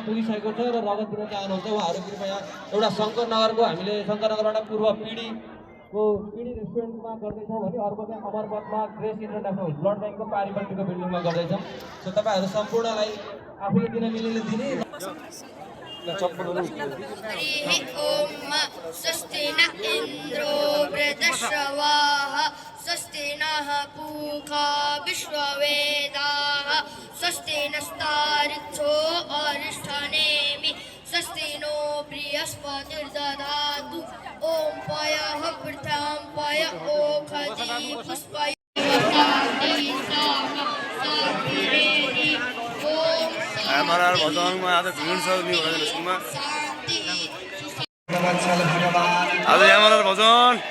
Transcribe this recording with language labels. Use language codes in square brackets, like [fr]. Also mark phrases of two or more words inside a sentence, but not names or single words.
[ne] पुगिसकेको छ र रगत दिन चाहनुहुन्छ उहाँहरू कृपया एउटा शङ्करनगरको हामीले शङ्करनगरबाट पूर्व पिडीको पिडी रेस्टुरेन्टमा गर्दैछौँ भने अर्को चाहिँ अमरपथमा ग्रेस इन्टरनेसनल ब्लड ब्याङ्कको पारिपट्टिको बिल्डिङमा गर्दैछौँ। सो तपाईँहरू सम्पूर्णलाई आफूले दिन मिल्ने दिने [sa] स्वस्ति न इन्द्रो वृद्धश्रवाः स्वस्ति नः पूषा विश्ववेदाः स्वस्ति नस्तारिक्षो अरिष्ठनेमि स्वस्ति नो बृहस्पतिर्दधातु ॐ पयः पृथ्व्यां पय ओखति पुष्पय [ne] हेमरर भजनमा आज भिड छ न्यू होराइजन स्कुलमा आज हेमरर भजन